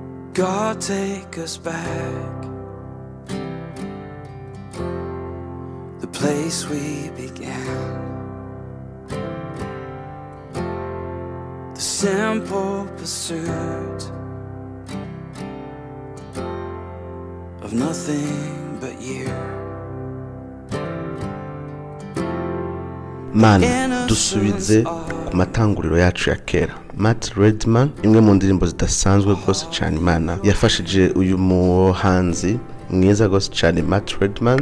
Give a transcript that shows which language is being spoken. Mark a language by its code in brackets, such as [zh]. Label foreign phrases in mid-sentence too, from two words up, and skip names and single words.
[en] God, take us back, the place we began, the simple pursuit of nothing but you. [rn] Mana, dusubize ku matanguriro yacu ya kera. [rw] Matt Redman, imwe mu ndirimbo zidasanzwe rwose cyane Imana yafashije uyu muhanzi mwiza rwose cyane Matt Redman.